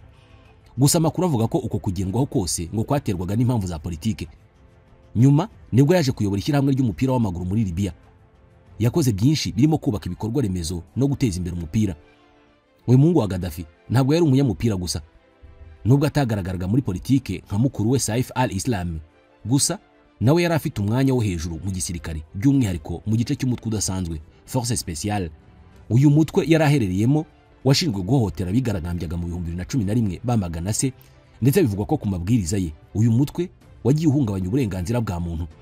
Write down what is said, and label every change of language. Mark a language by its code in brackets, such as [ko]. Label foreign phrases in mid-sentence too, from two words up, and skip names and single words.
[rw] Gusa amakuru avuga ko uko kugendwaho kose ngo kwaterwaga n'impamvu za politike. Nyuma nibwo yaje kuyobora ishyirahamwe ry'umupira w'amaguru muri Libya. Yakoze byinshi birimo kubaka ibikorwa remezo no guteza imbere umupira. Uyu muhungu wa Gaddafi ntabwo yari umunyamupira gusa, nubwo atagaragaraga muri politike nka mukuru we Saif al-Islam, gusa nawe yari afite umwanya wo hejuru mu gisirikare, by'umwihariko mu gice cy'umutwe udasanzwe Force Speciale. Uyu mutwe yari aherereyemo washinzwe guhohotera bigaragambyaga mu 2011 bamagana se, ndetse bivugwa ko ku mabwiriza ye uyu mutwe wagiye uhungabanya uburenganzira bwa muntu.